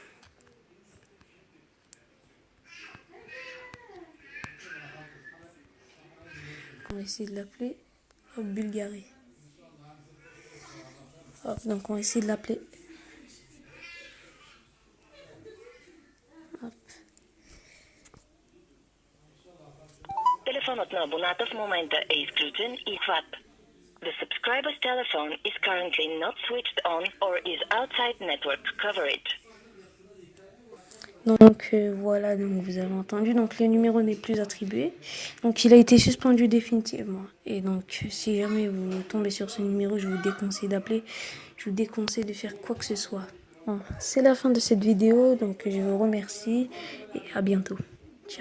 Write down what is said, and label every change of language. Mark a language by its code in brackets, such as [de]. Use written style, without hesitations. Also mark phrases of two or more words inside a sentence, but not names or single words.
[fr] On va essayer de l'appeler. Hop, Bulgarie. Hop, donc, on va essayer de l'appeler. Hop. [bg] Телефонът на абоната в момента е изключен и хват. [en] The subscriber's telephone is currently not switched on or is outside network coverage. [fr] Donc voilà, donc vous avez entendu, donc le numéro n'est plus attribué. Donc il a été suspendu définitivement. Et donc si jamais vous tombez sur ce numéro, je vous déconseille d'appeler. Je vous déconseille de faire quoi que ce soit. Bon, c'est la fin de cette vidéo, donc je vous remercie et à bientôt.